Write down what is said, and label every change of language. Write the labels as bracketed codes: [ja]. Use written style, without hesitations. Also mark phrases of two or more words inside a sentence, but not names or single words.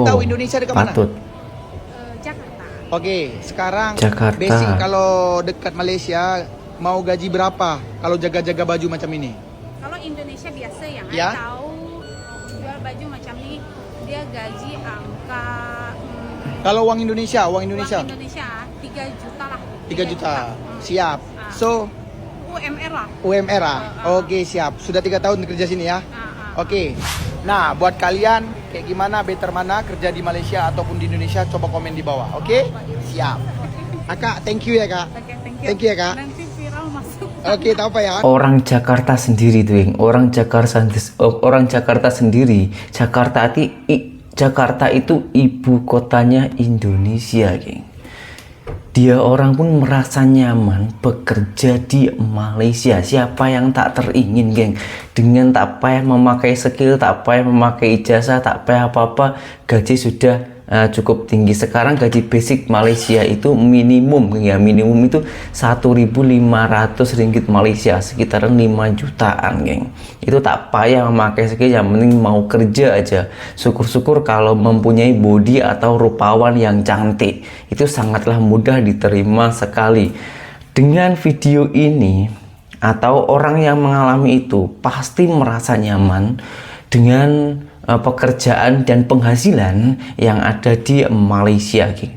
[ms] tahu Indonesia dekat mana? patut. [id] Jakarta. Oke, sekarang Jakarta. [ms] basic kalau dekat Malaysia mau gaji berapa kalau jaga-jaga baju macam ini? [id] Kalau Indonesia biasa yang Ya. [ms] I tahu jual baju macam ni dia gaji angka [id] Kalau uang Indonesia, uang Indonesia 3 juta lah. [ms] 3 juta. Siap. Ah. So, UMR lah. UMR ah. Oke, siap. Sudah 3 tahun kerja sini ya. Oke. [id] Nah, buat kalian kayak gimana, better mana kerja di Malaysia ataupun di Indonesia, coba komen di bawah. Oke? Siap. Kak, [en] thank you [id] ya kak. Oke, [en] thank you. Thank you [id] ya kak. Nanti viral masuk. [ms] Oke, tak apa ya. [id] Orang Jakarta sendiri tuh, geng. Orang Jakarta sendiri. Jakarta itu ibu kotanya Indonesia, geng. [ms] Dia orang pun merasa nyaman bekerja di Malaysia. Siapa yang tak teringin, geng? Dengan tak payah memakai skill, tak payah memakai ijazah, tak payah apa-apa, gaji sudah cukup tinggi. [id] Sekarang gaji basic Malaysia itu minimum, ya minimum itu 1.500 ringgit Malaysia, sekitaran 5 jutaan, geng. [ms] Itu tak payah memakai skill, [id] yang penting mau kerja aja. Syukur-syukur kalau mempunyai body atau rupawan yang cantik, itu sangatlah mudah diterima sekali. Dengan video ini, atau orang yang mengalami itu pasti merasa nyaman dengan pekerjaan dan penghasilan yang ada di Malaysia, geng.